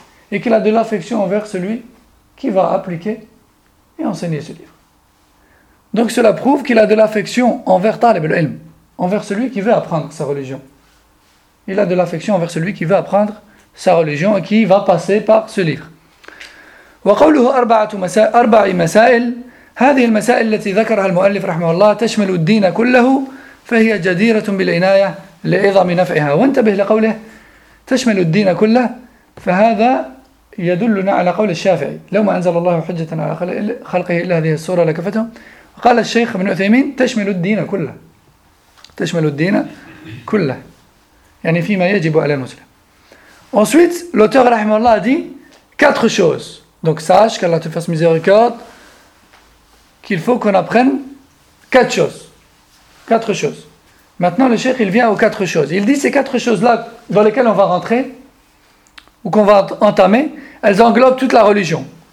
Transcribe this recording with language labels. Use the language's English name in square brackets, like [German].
[French] Et qu'il a de l'affection envers celui qui va appliquer et enseigner ce livre. Donc cela prouve qu'il a de l'affection envers Talib al-Ilm, envers celui qui veut apprendre sa religion. Il a de l'affection envers celui qui veut apprendre sa religion et qui va passer par ce livre. [Arabic] وقوله أربع مسائل هذه المسائل التي ذكرها المؤلف رحمه الله تشمل الدين كله فهي جديرة بالعناية لعظم نفعها وانتبه لقوله تشمل الدين كله فهذا يدلنا على قول الشافعي لو ما أنزل الله حجة على خلقه إلا هذه السورة لكفتهم قال الشيخ ابن عثيمين تشمل الدين كله تشمل الدين كله يعني فيما يجب على المسلم. [French] Ensuite l'auteur رحمه الله dit quatre choses. Donc sache qu'Allah te fasse miséricorde, qu'il faut qu'on apprenne quatre choses. Quatre choses. Maintenant, le cheikh, il vient aux quatre choses. Il dit ces quatre choses-là dans lesquelles on va rentrer ou qu'on va entamer, elles englobent toute la religion.